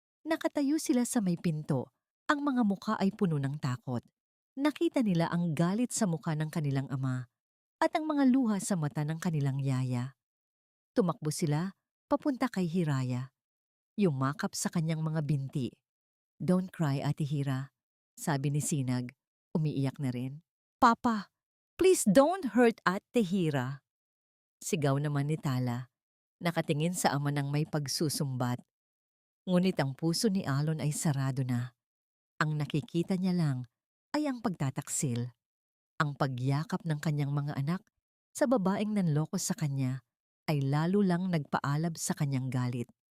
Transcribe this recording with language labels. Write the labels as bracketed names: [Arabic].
[Filipino] Nakatayo sila sa may pinto. Ang mga mukha ay puno ng takot. Nakita nila ang galit sa mukha ng kanilang ama at ang mga luha sa mata ng kanilang yaya. Tumakbo sila papunta kay Hiraya. Yumakap sa kanyang mga binti. [English] Don't cry, [Filipino] Ate Hira, sabi ni Sinag. Umiiyak na rin. [English] Papa, please don't hurt Ate Hira. [Filipino] Sigaw naman ni Tala. Nakatingin sa ama ng may pagsusumbat. Ngunit ang puso ni Alon ay sarado na. Ang nakikita niya lang ay ang pagtataksil, ang pagyakap ng kanyang mga anak sa babaeng nanloko sa kanya ay lalo lang nagpaalab sa kanyang galit.